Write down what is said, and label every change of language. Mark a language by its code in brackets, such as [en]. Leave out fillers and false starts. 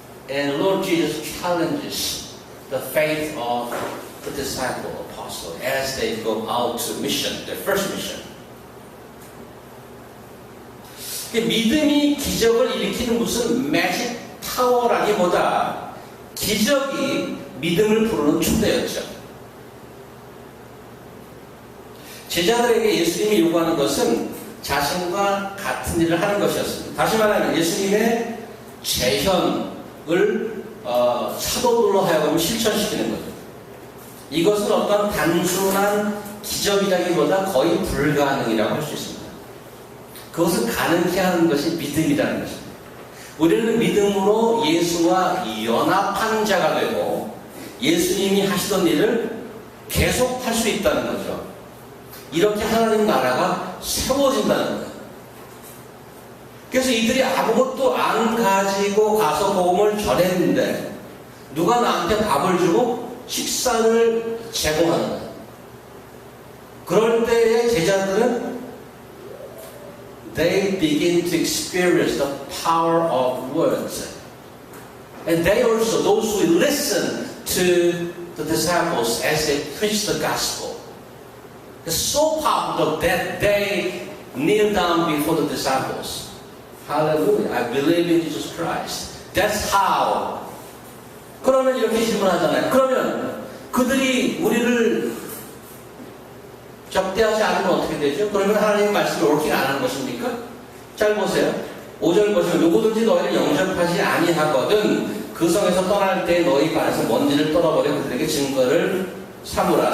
[en] And Lord Jesus challenges the faith of the disciple, apostle, as they go out to mission, their first mission. [ko] 믿음이 기적을 일으키는 무슨 매직 파워라기보다 기적이 믿음을 부르는 초대였죠. 제자들에게 예수님이 요구하는 것은 자신과 같은 일을 하는 것이었습니다. 다시 말하면 예수님의 재현을 사도들로 하여금 실천시키는 거죠. 이것은 어떤 단순한 기적이라기보다 거의 불가능이라고 할 수 있습니다. 그것을 가능케 하는 것이 믿음이라는 것입니다. 우리는 믿음으로 예수와 연합한 자가 되고 예수님이 하시던 일을 계속 할 수 있다는 거죠. 이렇게 하나님 나라가 세워진다는 거예요. 그래서 이들이 아무것도 안 가지고 가서 복음을 전했는데 누가 나한테 밥을 주고 식사를 제공하는 거예요. 그럴 때의 제자들은 [en] they begin to experience the power of words. And they also, those who listen to the disciples as they preach the gospel. It's so powerful that they kneel down before the disciples Hallelujah. I believe in Jesus Christ. That's how. [ko] 그러면 이렇게 질문하잖아요. 그러면 그들이 우리를 적대하지 않으면 어떻게 되죠? 그러면 하나님의 말씀을 옳게 안 하는 것입니까? 잘 보세요. 5절 보시면 누구든지 너희를 영접하지 아니하거든 그 성에서 떠날 때 너희 발에서 먼지를 떨어버려 그들에게 증거를 삼으라.